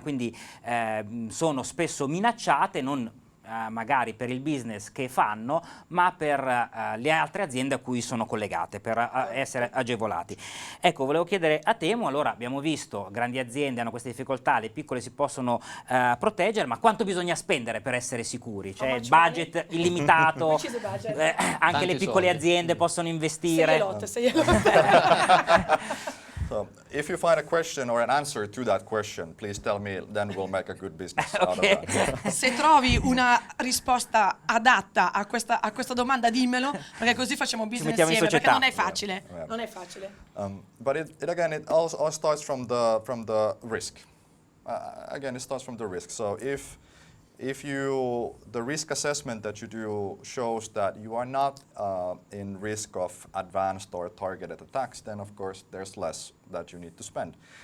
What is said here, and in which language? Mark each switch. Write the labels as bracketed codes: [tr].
[it] Quindi sono spesso minacciate non magari per il business che fanno, ma per le altre aziende a cui sono collegate, per essere agevolati. Ecco, volevo chiedere a Temu, allora abbiamo visto grandi aziende hanno queste difficoltà, le piccole si possono proteggere, ma quanto bisogna spendere per essere sicuri? Cioè il budget illimitato, anche le piccole aziende possono investire? [en] Say a lot. So if you find a question or an answer to that question, please tell me, then we'll make a good business out of that. [it] Se trovi una risposta adatta a questa domanda, dimmelo, perché così facciamo business mettiamo in insieme, perché società. non è facile. [en] Yeah. [it] Non è facile. [en] But it again, it all starts from the risk. Again, it starts from the risk. So if the risk assessment that you do shows that you are not in risk of advanced or targeted attacks, then of course there's less that you need to spend.